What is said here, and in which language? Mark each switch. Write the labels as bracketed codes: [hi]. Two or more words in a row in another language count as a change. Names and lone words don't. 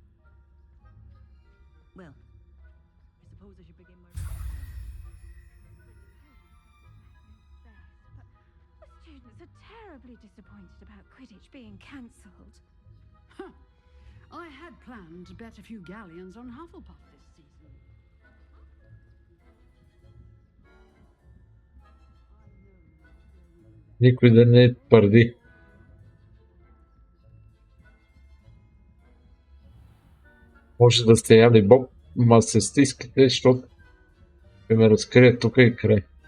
[en] Well, I suppose I should begin my... But the students are terribly disappointed about Quidditch being cancelled. I had planned to bet a few galleons on Hufflepuff this season. [bg] Никой да не твърди. Може да сте яли боб, ма се стискате, защото ще ме разкрият тук и край.